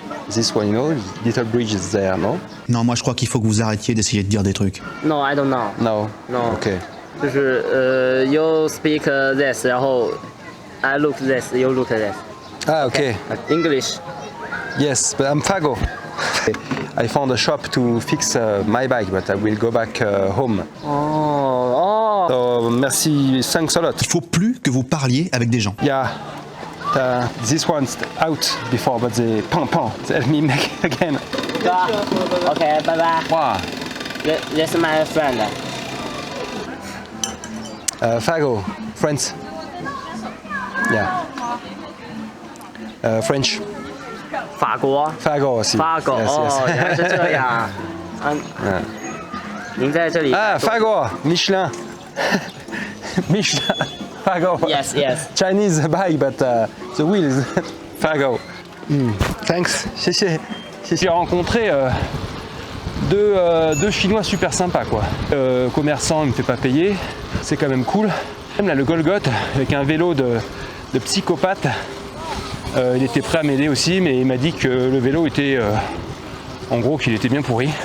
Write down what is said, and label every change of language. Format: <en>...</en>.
<en>This one, you know, little bridge is there, no?</en> <fr>Non, moi je crois qu'il faut que vous arrêtiez d'essayer de dire des trucs.</fr> <en>no, I don't know. No. No. Okay. 就是you speak this，然后 I look this，you look this。 Ah, okay. English. Yes, but I'm Fago. I found a shop to fix my bike, but I will go back home. Oh, So, merci, thanks a lot.</en> <fr>Il faut plus que vous parliez avec des gens.</fr> <en>Yeah, this one's out before, but they tell me make again. Okay, bye bye. Wow. This is my friend. Fago, French. Yeah. French.</en> <zh>法国。</zh> <fr>Fago aussi.</fr> <zh>法国</zh> <en>Yes,</en> <zh>哦，</zh> <en>yes.</en> <zh>原来是这样。您在这里。</zh> <en>Ah, Fago, Michelin. Michelin. Fago. Yes, yes. Chinese bike, but the wheel is Fago. Thanks.</en> <fr>J'ai rencontré deux Chinois super sympas, quoi. Commerçant, il me fait pas payer. C'est quand même cool. Même là, le Golgoth, avec un vélo de psychopathe. Il était prêt à m'aider aussi, mais il m'a dit que le vélo était... en gros, qu'il était bien pourri.</fr>